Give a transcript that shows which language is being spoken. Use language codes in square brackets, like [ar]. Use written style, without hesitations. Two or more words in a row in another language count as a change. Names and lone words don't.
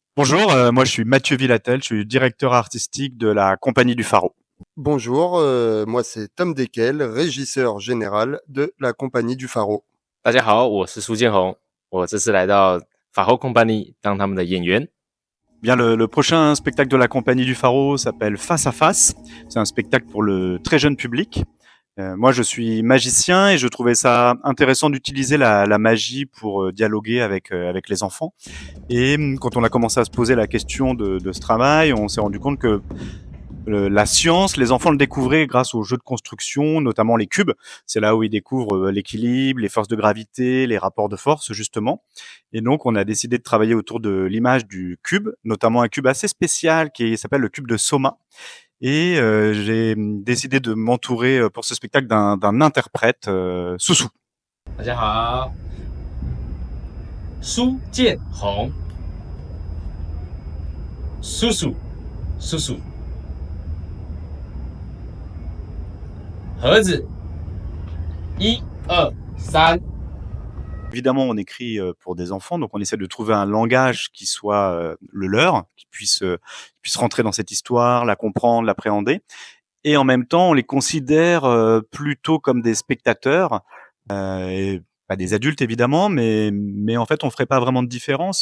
[fr] Bonjour, moi je suis Mathieu Villatel, je suis directeur artistique de la Compagnie du Pharaon. Bonjour, moi c'est Tom Deckel, régisseur général de la Compagnie du Pharaon. [zh] 大家好，我是苏建宏，我这次来到法后 Company 当他们的演员。 [fr] Bien, le prochain spectacle de la Compagnie du Pharaon s'appelle Face à Face. C'est un spectacle pour le très jeune public. Moi, je suis magicien et je trouvais ça intéressant d'utiliser la magie pour dialoguer avec les enfants. Et quand on a commencé à se poser la question de ce travail, on s'est rendu compte que la science, les enfants le découvraient grâce aux jeux de construction, notamment les cubes. C'est là où ils découvrent l'équilibre, les forces de gravité, les rapports de force, justement. Et donc, on a décidé de travailler autour de l'image du cube, notamment un cube assez spécial qui s'appelle le cube de Soma. Et j'ai décidé de m'entourer pour ce spectacle d'un interprète, Soussou. [zh] 大家好，苏建宏，叔叔，叔叔，盒子，一二三。 [fr] Évidemment, on écrit pour des enfants, donc on essaie de trouver un langage qui soit le leur, qui puisse rentrer dans cette histoire, la comprendre, l'appréhender. Et en même temps, on les considère plutôt comme des spectateurs, et pas des adultes évidemment, mais en fait, on ferait pas vraiment de différence.